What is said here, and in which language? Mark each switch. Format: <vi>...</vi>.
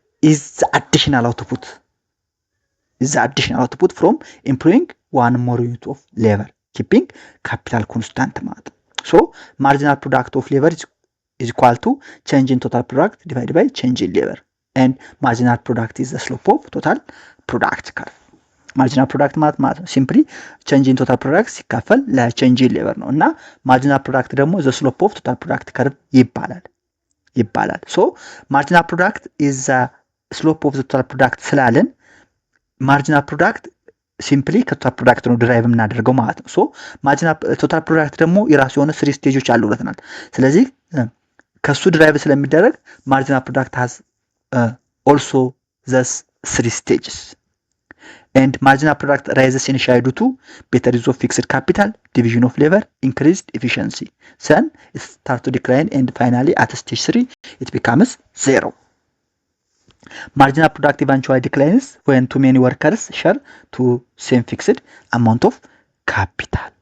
<en>is the additional output from employing one more unit of labor keeping capital constant</en> <am>ማለት ነው።</am> <en>So marginal product of labor is equal to change in total product divided by change in labor, and marginal product is the slope of total product curve.</en> <am>ማርጂናል ፕሮዳክት ማለት ነው ሲምፕሊ ቼንጅ ኢን ቶታል ፕሮዳክት ሲካፈል ለቼንጅ ኢን ሌበር ነው እና ማርጂናል ፕሮዳክት ደግሞ ዘ ስሎፕ ኦፍ ቶታል ፕሮዳክት ከርቭ ይባላል።</am> <en>ሶ ማርጂናል ፕሮዳክት ኢዝ ዘ ስሎፕ ኦፍ ዘ ቶታል ፕሮዳክት</en> <am>ስላለን</am> <en>ማርጂናል ፕሮዳክት ሲምፕሊ ከቶታል ፕሮዳክት ነው ድራይቭ የምናደርገው ማለት ነው። ሶ ማርጂናል ቶታል ፕሮዳክት ደግሞ የራሱ የሆነ 3 ስቴጆች አሉለትናል። ስለዚህ ከሱ ድራይቭ ስለሚደረግ ማርጂናል ፕሮዳክት ሃዝ ኦልሶ ዘስ 3 stages. And marginal product rises initially due to better use of fixed capital, division of labor, increased efficiency. Then it starts to decline and finally at stage 3 it becomes 0. Marginal product eventually declines when too many workers share to same fixed amount of capital.</en>